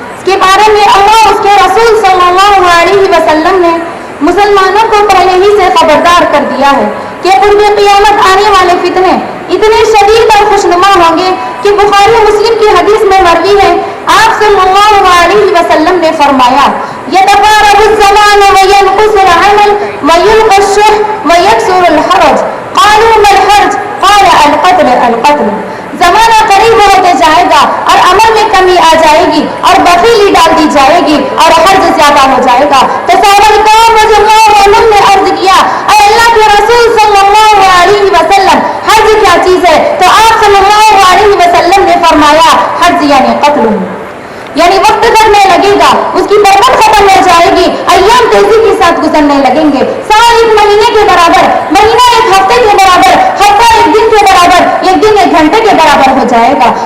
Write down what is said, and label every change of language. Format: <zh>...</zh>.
<ur>اس کے بارے میں اللہ اس کے رسول صلی اللہ علیہ وسلم نے مسلمانوں کو پہلے ہی سے خبردار کر دیا ہے کہ قرب قیامت آنے والے فتنے اتنے شدید اور خوشنما ہوں گے کہ بخاری مسلم کی حدیث میں مروی ہے، آپ صلی اللہ علیہ وسلم نے فرمایا:</ur> <ar>يتقارب الزمان وينقص العمل ويلقى الشح ويكثر الحرج. قالوا ما الحرج؟ قال القتل.</ar> <ur>زمانہ قریب ہوتے جائے گا اور عمل میں کمی آ جائے گی اور بخیلی ڈال دی جائے گی اور حرج زیادہ ہو جائے گا. تو صحابہ کرام رضی اللہ عنہم نے عرض کیا: اے اللہ کے رسول صلی اللہ علیہ وسلم، حرج کیا چیز ہے؟ تو آپ صلی اللہ علیہ وسلم نے فرمایا: حرج یعنی قتل، یعنی وقت کرنے لگے گا، اس کی برکت ختم ہو جائے گی، ایام تیزی کے ساتھ گزرنے لگیں گے، سال ایک مہینے کے برابر، مہینہ ایک ہفتے کے برابر، ہفتہ ایک دن کے برابر، ایک دن ایک گھنٹے کے برابر ہو جائے گا.</ur>